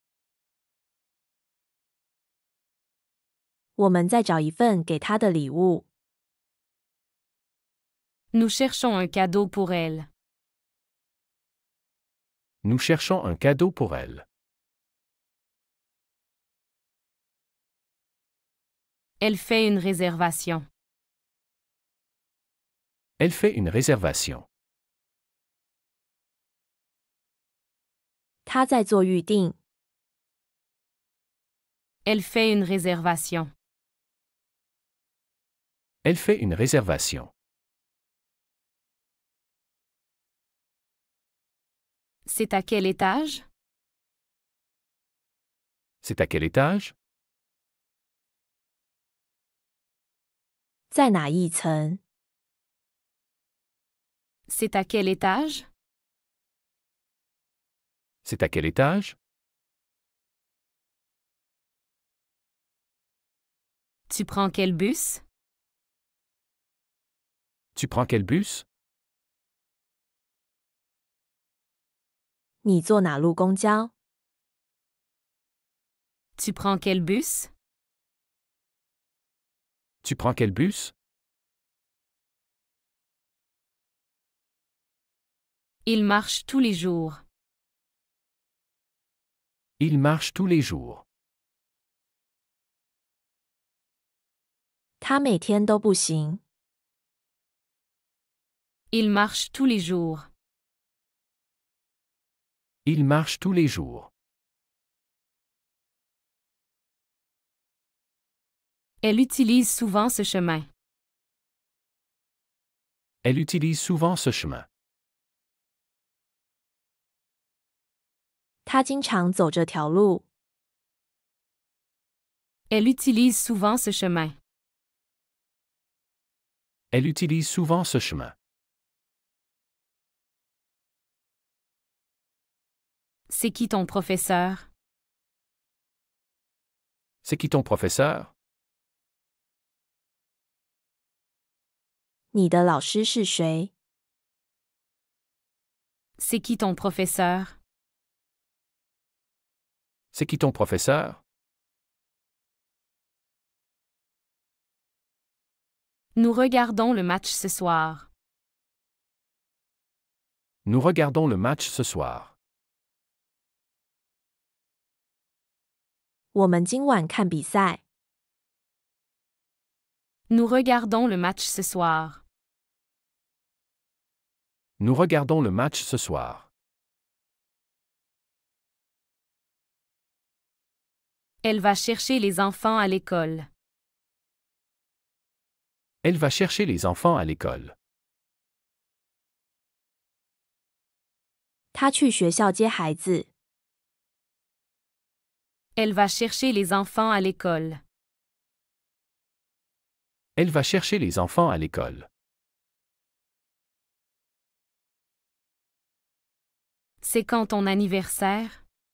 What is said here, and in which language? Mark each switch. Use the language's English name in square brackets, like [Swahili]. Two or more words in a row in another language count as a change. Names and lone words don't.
[Chinese] 我们在找一份给他的礼物。 [French] Nous cherchons un cadeau pour elle. Nous cherchons un cadeau pour elle. Elle fait une réservation. Elle fait une réservation. [Chinese] 他在做预定。 [French] Elle fait une réservation. Elle fait une réservation. C'est à quel étage? C'est à quel étage? [Chinese] 在哪一层？ [French] C'est à quel étage? C'est à quel étage? Tu prends quel bus? Tu prends quel bus? [Chinese] 你坐哪路公交？ [French] Tu prends quel bus? Tu prends quel bus? Il marche tous les jours. Il marche tous les jours. [Chinese] 他每天都步行。 [French] Il marche tous les jours. Il marche tous les jours. Elle utilise souvent ce chemin. Elle utilise souvent ce chemin. [Chinese] 他经常走这条路。 [French] Elle utilise souvent ce chemin. Elle utilise souvent ce chemin. C'est qui ton professeur? C'est qui ton professeur? [Chinese] 你的老师是谁？ [French] C'est qui ton professeur? C'est qui ton professeur? Nous regardons le match ce soir. Nous regardons le match ce soir. [Chinese] 我们今晚看比赛。 [French] Nous regardons le match ce soir. Nous regardons le match ce soir. Elle va chercher les enfants à l'école. Elle va chercher les enfants à l'école. [Chinese] 他去学校接孩子。 [French] Elle va chercher les enfants à l'école. Elle va chercher les enfants à l'école. C'est quand ton anniversaire?